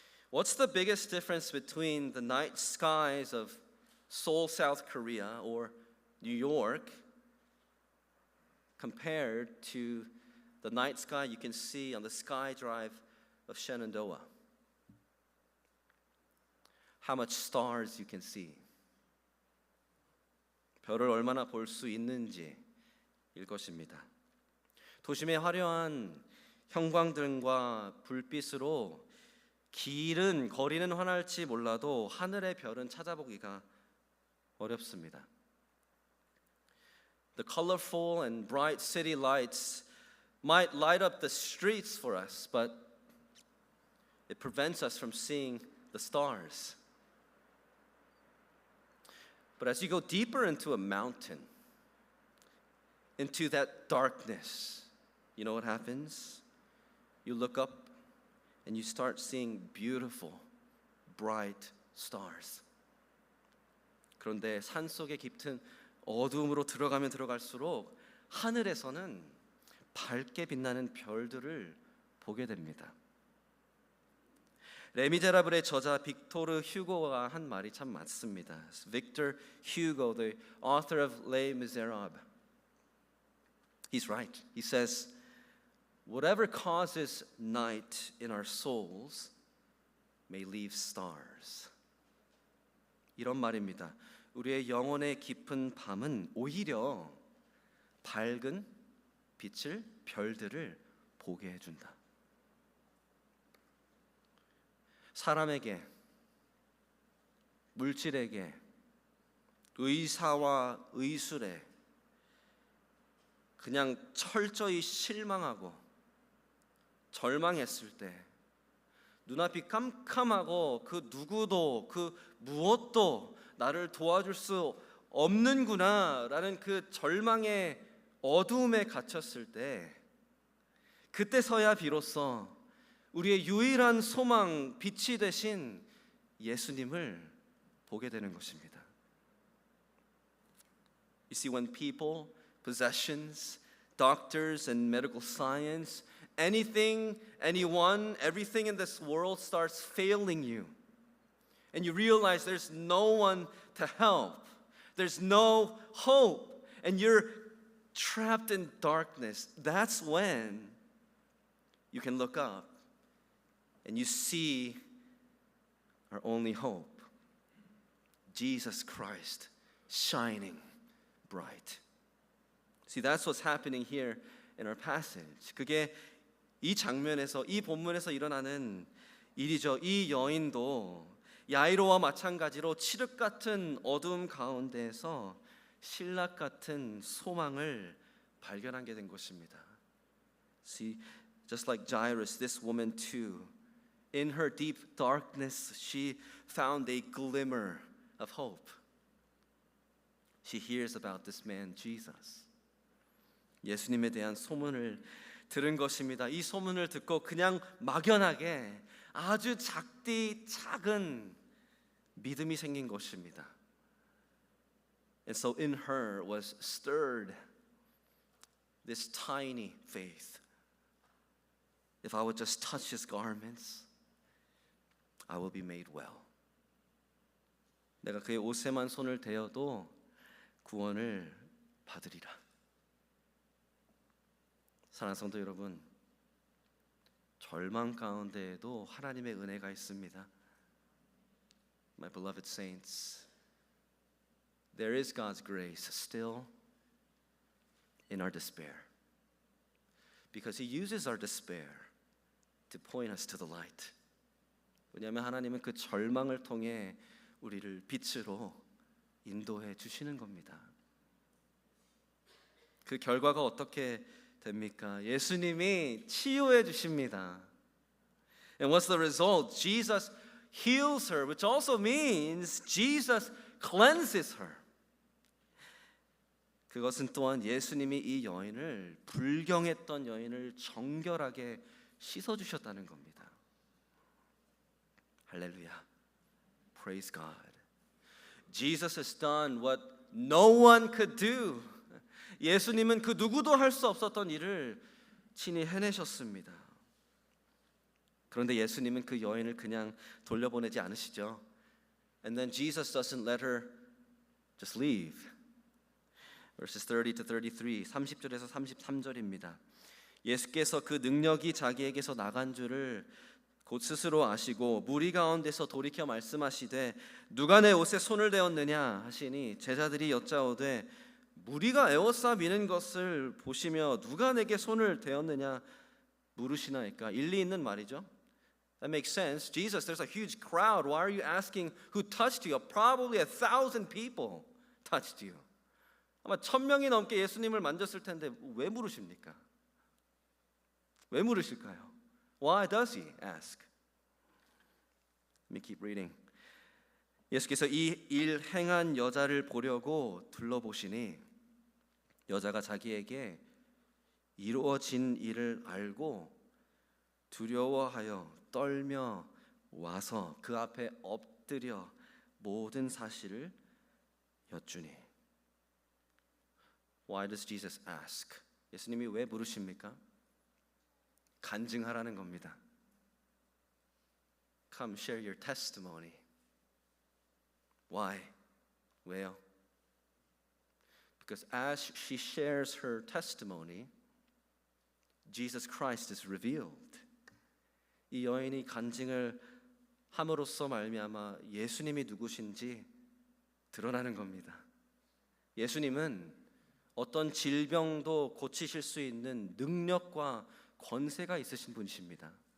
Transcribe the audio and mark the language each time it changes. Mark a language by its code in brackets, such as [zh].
[en] What's the biggest difference between the night skies of Seoul, South Korea or New York compared to the night sky you can see on the Sky Drive of Shenandoah? How much stars you can see. [ko] 별을 얼마나 볼 수 있는지일 것입니다. 도심의 화려한 형광등과 불빛으로 길은 거리는 환할지 몰라도 하늘의 별은 찾아보기가 어렵습니다. [en] The colorful and bright city lights might light up the streets for us, but it prevents us from seeing the stars. But as you go deeper into a mountain, into that darkness, you know what happens? You look up and you start seeing beautiful, bright stars. [ko] 그런데 산속의 깊은 어두움으로 들어가면 들어갈수록 하늘에서는 밝게 빛나는 별들을 보게 됩니다. 레미제라블의 저자 빅토르 휴고가 한 말이 참 맞습니다. [en] Victor Hugo, the author of Les Miserables. He's right. He says, whatever causes night in our souls may leave stars. [ko] 이런 말입니다. 우리의 영혼의 깊은 밤은 오히려 밝은 빛을, 별들을 보게 해준다. 사람에게, 물질에게, 의사와 의술에 그냥 철저히 실망하고 절망했을 때, 눈앞이 깜깜하고 그 누구도 그 무엇도 나를 도와줄 수 없는구나라는 그 절망의 어두움에 갇혔을 때, 그때서야 비로소 우리의 유일한 소망, 빛이 되신 예수님을 보게 되는 것입니다. [en] You see, when people, possessions, doctors and medical science, anything, anyone, everything in this world starts failing you, and you realize there's no one to help, there's no hope, and you're trapped in darkness, that's when you can look up and you see our only hope, Jesus Christ shining bright. See, that's what's happening here in our passage. [ko] 그게 이 장면에서, 이 본문에서 일어나는 일이죠. 이 여인도 야이로와 마찬가지로 칠흑 같은 어두움 가운데에서 신락 같은 소망을 발견하게 된 것입니다. [en] See, just like Jairus, this woman too, in her deep darkness, she found a glimmer of hope. She hears about this man, Jesus. [ko] 예수님에 대한 소문을 들은 것입니다. 이 소문을 듣고 그냥 막연하게 아주 작은 믿음이 생긴 것입니다. [en] And so in her was stirred this tiny faith. If I would just touch his garments, I will be made well. [ko] 내가 그의 옷에만 손을 대어도 구원을 받으리라. 사랑하는 성도 여러분, 절망 가운데에도 하나님의 은혜가 있습니다. [en] My beloved saints, there is God's grace still in our despair, because He uses our despair to point us to the light. [ko] 왜냐하면 하나님은 그 절망을 통해 우리를 빛으로 인도해 주시는 겁니다. 그 결과가 어떻게 됩니까? 예수님이 치유해 주십니다. [en] And what's the result? Jesus heals her, which also means Jesus cleanses her. [ko] 그것은 또한 예수님이 이 여인을, 불경했던 여인을 정결하게 씻어 주셨다는 겁니다. [en] 할렐루야. Praise God. Jesus has done what no one could do. [ko] 예수님은 그 누구도 할 수 없었던 일을 친히 해내셨습니다. 그런데 예수님은 그 여인을 그냥 돌려보내지 않으시죠. [en] And then Jesus doesn't let her just leave. Verses 30 to 33, [ko] 30절에서 33절입니다. 예수께서 그 능력이 자기에게서 나간 줄을 곧 스스로 아시고 무리 가운데서 돌이켜 말씀하시되 누가 내 옷에 손을 대었느냐 하시니 제자들이 여짜오되 무리가 에워싸 미는 것을 보시며 누가 내게 손을 대었느냐 물으시나이까. 일리 있는 말이죠. [en] That makes sense. Jesus, there's a huge crowd. Why are you asking who touched you? Probably 1,000 people touched you. [ko] 아마 1,000명이 넘게 예수님을 만졌을 텐데 왜 물으십니까? 왜 물으실까요? [en] Why does he ask? Let me keep reading. [ko] 예수께서 이 일 행한 여자를 보려고 둘러보시니 여자가 자기에게 이루어진 일을 알고 두려워하여 떨며 와서 그 앞에 엎드려 모든 사실을 여쭈니. [en] Why does Jesus ask? [ko] 예수님이 왜 물으십니까? 간증하라는 겁니다. [en] Come share your testimony. Why? [ko] 왜요? [en] Because as she shares her testimony, Jesus Christ is revealed. [ko] 이 여인이 간증을 함으로써 말미암아 예수님이 누구신지 드러나는 겁니다. 예수님은 어떤 질병도 고치실 수 있는 능력과 권세가 있으신 분이십니다.